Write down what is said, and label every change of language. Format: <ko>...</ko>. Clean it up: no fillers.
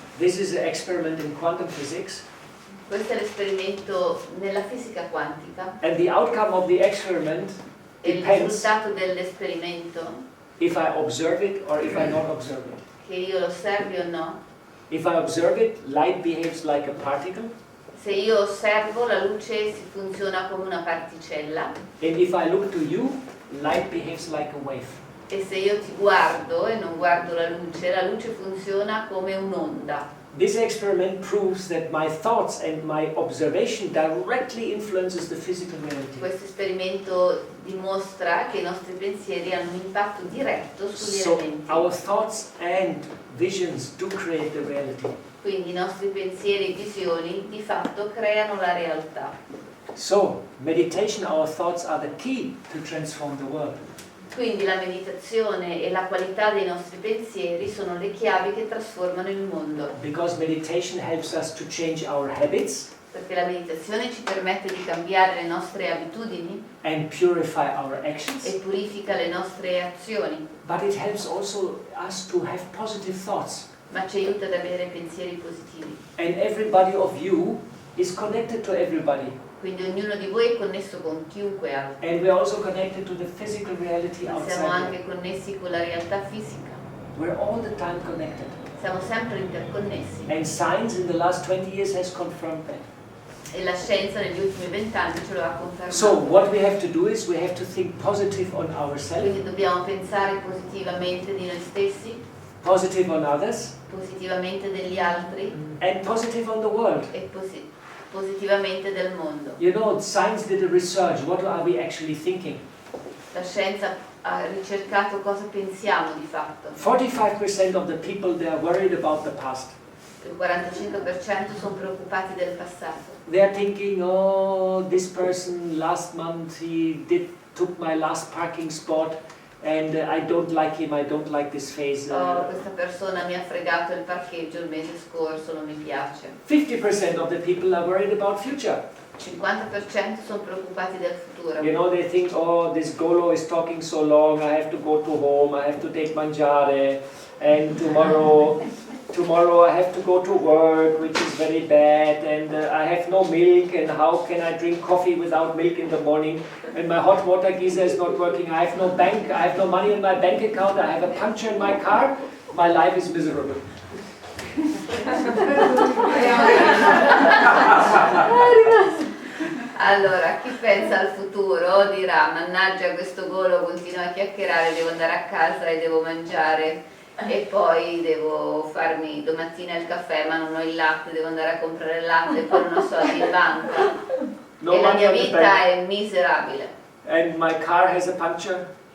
<en>This is an experiment in quantum physics.</en> <it>Questo è l'esperimento nella fisica quantica.</it> <en>And the outcome of the experiment</en> <it>E il</it> <en>depends</en> <it>risultato dell'esperimento,</it> <en>if I observe it or if I not observe it.</en> <it>che io lo osservi o no,</it> <en>If I observe it, light behaves like a particle.</en> <it>Se io osservo, la luce si funziona come una particella,</it> <en>And if I look to you, light behaves like a wave.</en> <it>e se io ti guardo e non guardo la luce funziona come un'onda.</it> <en>This experiment proves that my thoughts and my observation directly influences the physical reality.</en> <it>Questo esperimento dimostra che i nostri pensieri hanno un impatto diretto sugli</it> <en>So</en> <it>elementi.</it> <en>our thoughts and visions do create the reality.</en> <it>Quindi i nostri pensieri e visioni di fatto creano la realtà.</it> <en>So meditation, our thoughts are the key to transform the world.</en> <it>Quindi la meditazione e la qualità dei nostri pensieri sono le chiavi che trasformano il mondo.</it> <en>Because meditation helps us to change our habits</en> <it>Perché la meditazione ci permette di cambiare le nostre abitudini</it> <en>and purify our</en> <it>e</it> <en>actions.</en> <it>purifica le nostre azioni,</it> <en>But it helps also us to have positive thoughts.</en> <it>ma ci aiuta ad avere pensieri positivi.</it> <en>And everybody of you is connected to everybody.</en> <it>Quindi ognuno di voi è connesso con chiunque altro.</it> <en>And we're also connected to the physical reality</en> <it>Siamo</it> <en>outside.</en> <it>anche connessi con la realtà fisica.</it> <en>We're all the time connected.</en> <it>Siamo sempre interconnessi.</it> <en>And science in the last 20 years has confirmed that.</en> <it>E la scienza negli ultimi 20 anni ce lo ha confermato.</it> <en>So what we have to do is we have to think positive on ourselves,</en> <it>Quindi dobbiamo pensare positivamente di noi stessi,</it> <en>positive on others,</en> <it>positivamente degli altri</it> <en>and positive on the world.</en> <it>e positivamente del mondo.</it> <en>You know, science did a research. What are we actually thinking?</en> <it>La scienza ha ricercato cosa pensiamo di fatto.</it> <en>45% of the people, they are worried about the past.</en> <it>Il 45% sono preoccupati del passato.</it> <en>They are thinking, oh, this person last month took my last parking spot, and I don't like him. I don't like this face.</en> <it>Oh, questa persona mi ha fregato il parcheggio il mese scorso, non mi piace.</it> <en>50% of the people are worried about future.</en> <it>50% sono preoccupati del futuro.</it> <en>You know, they think, oh, this Golo is talking so long, I have to go to home, I have to take mangiare, and tomorrow I have to go to work, which is very bad, and I have no milk, and how can I drink coffee without milk in the morning, and my hot water geyser is not working, I have no bank, I have no money in my bank account, I have a puncture in my car, my life is miserable.</en> <it>Allora, chi pensa al futuro dirà: mannaggia, questo Golo continua a chiacchierare, devo andare a casa e devo mangiare, e poi devo farmi domattina il caffè ma non ho il latte, devo andare a comprare il latte e poi non ho soldi in banca e la mia vita è miserabile.</it> <en>And my car has a puncture.</en>